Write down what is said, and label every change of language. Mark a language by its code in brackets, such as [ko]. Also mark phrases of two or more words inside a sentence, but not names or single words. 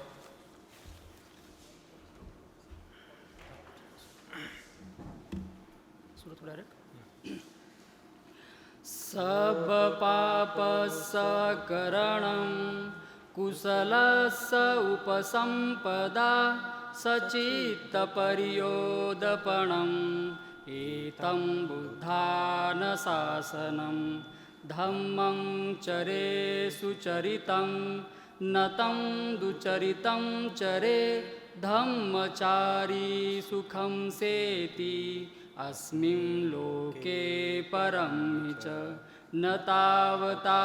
[pi] सब पाप सकरणं कुशलस्य उपसंपदा सचित्तपर्योदपणम् एतं बुद्धानुशासनं धम्मं चरे सुचरितं नतं दुचरितं चरे धम्मचारी सुखं सेति अस्मिन् लोके परं च न तावता